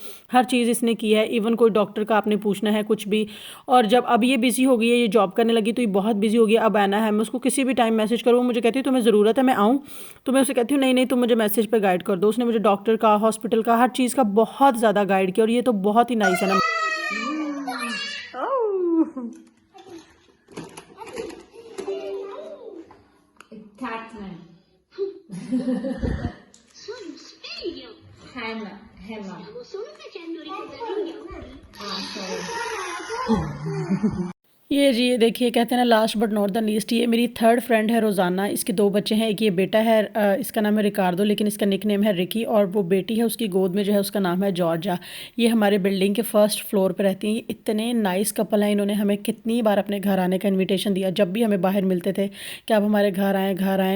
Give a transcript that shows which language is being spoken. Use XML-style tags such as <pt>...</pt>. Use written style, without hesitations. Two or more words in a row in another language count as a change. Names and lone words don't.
<hi>हर चीज़ इसने की है, इवन कोई डॉक्टर का आपने पूछना है कुछ भी। और जब अब ये बिजी हो गई है, ये जॉब करने लगी तो ये बहुत बिजी हो गया। अब ऐना है, मैं उसको किसी भी टाइम मैसेज करूँ, मुझे कहती है तुम्हें ज़रूरत है मैं आऊँ, तो मैं उसे कहती हूँ नहीं नहीं तुम मुझे मैसेज पे गाइड कर दो। उसने मुझे डॉक्टर का, हॉस्पिटल का, हर चीज़ का बहुत ज़्यादा गाइड किया और ये तो बहुत ही नाइस है ना।</hi> <it>Sono sveglio. Stavo solo facendo ricordatori ancora.</it> <hi>ये जी ये देखिए कहते हैं ना</hi> <en>last but not the least,</en> <hi>ये मेरी थर्ड फ्रेंड है रोज़ाना। इसके 2 बच्चे हैं, एक ये बेटा है, इसका नाम है रिकार्डो लेकिन इसका</hi> <en>nick name</en> <hi>है रिकी, और वो बेटी है उसकी गोद में जो है उसका नाम है जॉर्जा। ये हमारे बिल्डिंग के</hi> <en>first floor</en> <hi>पे रहती हैं। इतने</hi> <en>nice couple</en> <hi>हैं, इन्होंने हमें कितनी बार अपने घर आने का इन्विटेशन दिया जब भी हमें बाहर मिलते थे कि आप हमारे घर आएँ घर आएँ।</hi>